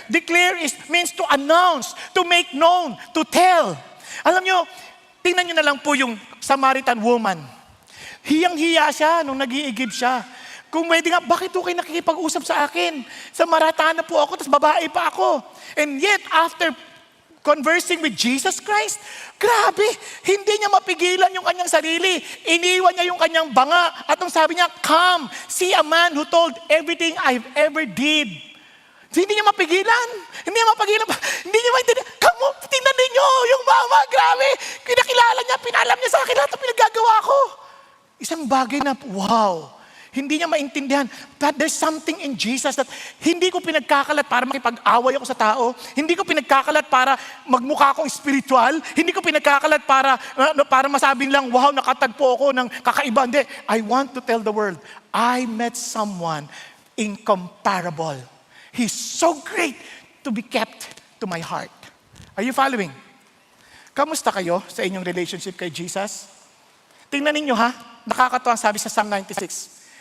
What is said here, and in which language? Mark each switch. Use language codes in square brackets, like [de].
[en] Declare means to announce, to make known, to tell. [tl] Alam nyo, tingnan nyo na lang po yung Samaritan woman. Hiyang-hiya siya nung nag-iigib siya. Kung pwede nga, bakit kayo nakikipag-usap sa akin? Sa Maratana po ako, tapos babae pa ako. [en] And yet, after conversing with Jesus Christ, [tl] grabe, hindi niya mapigilan yung kanyang sarili. Iniwan niya yung kanyang banga. At ang sabi niya, [en] come, see a man who told everything I've ever did. [tl] Hindi niya mapigilan. Hindi niya mapigilan. Hindi niya maintindihan. Come, tingnan ninyo, yung mama, grabe. Kinakilala niya, pinalam niya sa akin lahat ang pinagagawa ko. Isang bagay na, wow. Hindi niya maintindihan. [en] But there's something in Jesus that [tl] hindi ko pinagkakalat para makipag-away ako sa tao. Hindi ko pinagkakalat para magmukha akong spiritual. Hindi ko pinagkakalat para masabing lang, wow, nakatagpo ako ng kakaiba. Hindi. [en] I want to tell the world, I met someone incomparable. He's so great to be kept to my heart. Are you following? [tl] Kamusta kayo sa inyong relationship kay Jesus? Tingnan ninyo ha, nakakatawa sabi sa Psalm 96.